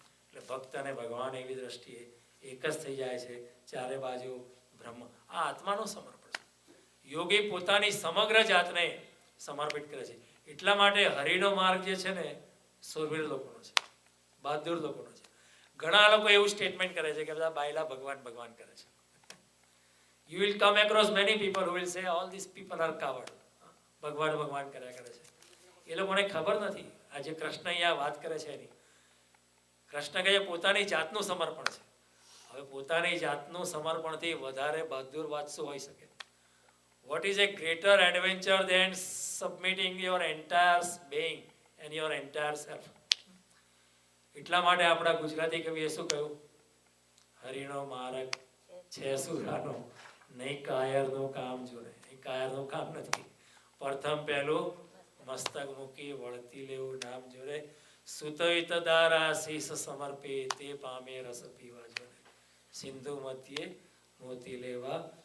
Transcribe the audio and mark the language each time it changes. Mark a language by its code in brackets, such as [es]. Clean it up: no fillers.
[gu] એટલે ભક્ત અને ભગવાન એવી દ્રષ્ટિએ એક જ થઈ જાય છે, ચારે બાજુ બ્રહ્મ. આ આત્માનું સમર્પણ છે. યોગી પોતાની સમગ્ર જાતને સમર્પિત કરે છે. એટલા માટે હરિનો માર્ગ જે છે ને, સુરવીર લોકોનો છે, બહાદુર લોકોનો છે. ઘણા લોકો એવું સ્ટેટમેન્ટ કરે છે કે બધા બાયલા ભગવાન ભગવાન કરે છે. [en] You will come across many people who will say all these people are coward. [gu] ભગવાન ભગવાન કર્યા કરે છે. એ લોકોને ખબર નથી આજે કૃષ્ણ અહીંયા વાત કરે છે એની. કૃષ્ણ કહે પોતાની જાતનું સમર્પણ છે. હવે પોતાની જાતનું સમર્પણથી વધારે બહાદુર વાત શું હોઈ શકે? [en] What is a greater adventure than submitting your entire being and your entire self? [gu] એટલા માટે આપણા ગુજરાતી કવિએ શું કહ્યું? હરિનો માર્ગ છે સુરાનો, નહીં કાયરનું કામ જોડે. એ કાયરનું કામ નથી. પ્રથમ પહેલું મસ્તક મૂકી વળતી લેવું નામ જોડે. સુતવિત દારા શીશ સમર્પે, તે પામે રસ પીવા જોડે. સિંધુ મધ્યે મોતી લેવા